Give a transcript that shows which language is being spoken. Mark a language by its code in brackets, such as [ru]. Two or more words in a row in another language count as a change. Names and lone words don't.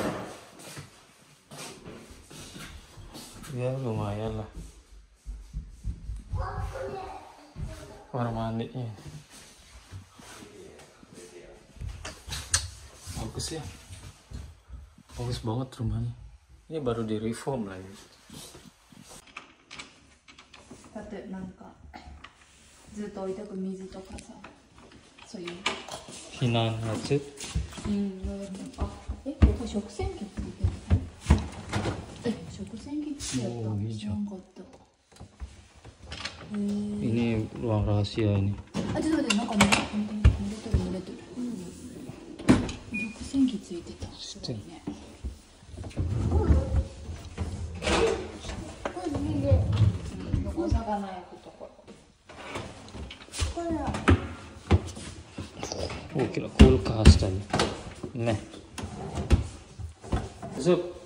[id] Ya lumayan lah. Kamar mandinya. Bagus ya. Bagus banget rumahnya. Ini baru di reform lagi. [ja] だってなんかずっと置いとく水とかさ、そういう。避難発。あ、ここ食洗機ついてる。食洗機ついてた。おー、いいじゃん。知らんかった。 [id] Ini ruang rahasia ini. [ja] あ、ちょっと待って、なんか濡れてる。食洗機ついてた。すごいね。お魚焼くところ。 [id] Oh, kira kulkas tadi. Nih. Masuk.